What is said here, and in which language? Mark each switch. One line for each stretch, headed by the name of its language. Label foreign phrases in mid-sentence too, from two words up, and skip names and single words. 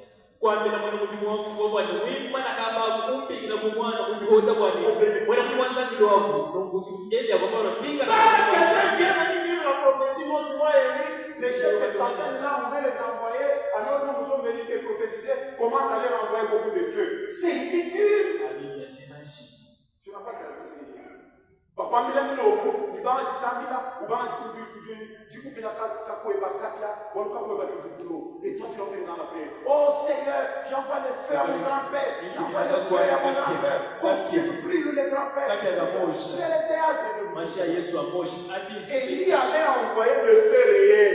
French: Pas quelqu'un vient venir dire la prophétie, moi tu vois Élie, les chefs de centaines là, on veut les envoyer, alors nous sommes venus te prophétiser, commence à leur envoyer beaucoup de feu. C'est ridicule. Tu n'as pas calculé ce qu'il y a.
Luba-Lulua: Papa mila mila oku, ibanga disambila, ubanga
French: du coup la
Luba-Lulua: kako et bakatia, bon kako et bakikulo.
French: Et toi tu l'entends dans la paix. Oh Seigneur, j'envoie le feu à mon grand-père, j'envoie le feu à mon grand-père. Comme si tu pries le grand-père. C'est le théâtre de Dieu. Et il avait envoyé le feu réel.